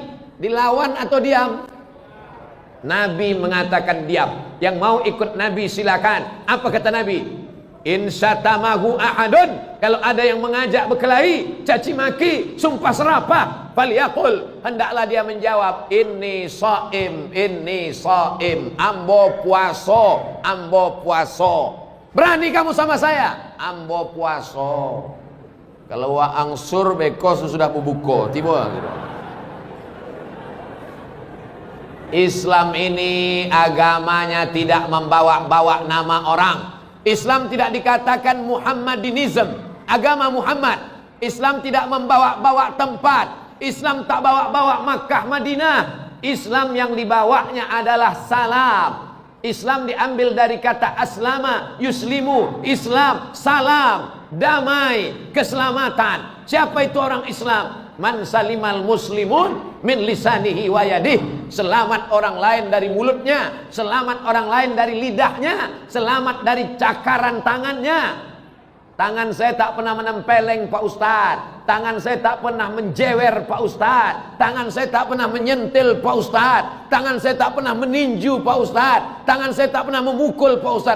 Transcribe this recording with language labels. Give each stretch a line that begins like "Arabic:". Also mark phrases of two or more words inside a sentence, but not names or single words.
Indonesian: Dilawan atau diam? Nabi mengatakan diam. Yang mau ikut Nabi silakan. Apa kata Nabi?
Arabic: إن شاتمه أحد,
Indonesian: kalau ada yang mengajak berkelahi, caci maki, sumpah serapah, falyaqul, hendaklah dia menjawab,
Arabic: إني صائم,
Minangkabau: ambo puaso, ambo puaso.
Indonesian: Berani kamu sama saya?
Minangkabau: Ambo puaso. Kalau wa angsur beko sudah bubuko, tiba gitu.
Indonesian: Islam ini agamanya tidak membawa-bawa nama orang. Islam tidak dikatakan Muhammadinism, agama Muhammad. Islam tidak membawa-bawa tempat. Islam tak bawa-bawa Makkah Madinah. Islam yang dibawanya adalah salam. Islam diambil dari kata
Arabic: أسلم، يسلم,
Indonesian: Islam, salam, damai, keselamatan. Siapa itu orang Islam?
Arabic: من سلم المسلمون من لسانه ويده.
Indonesian: Selamat orang lain dari mulutnya, selamat orang lain dari lidahnya, selamat dari cakaran tangannya. Tangan saya tak pernah menempeleng Pak Ustadz, tangan saya tak pernah menjewer Pak Ustadz, tangan saya tak pernah menyentil Pak Ustadz, tangan saya tak pernah meninju Pak Ustadz, tangan saya tak pernah memukul Pak Ustadz.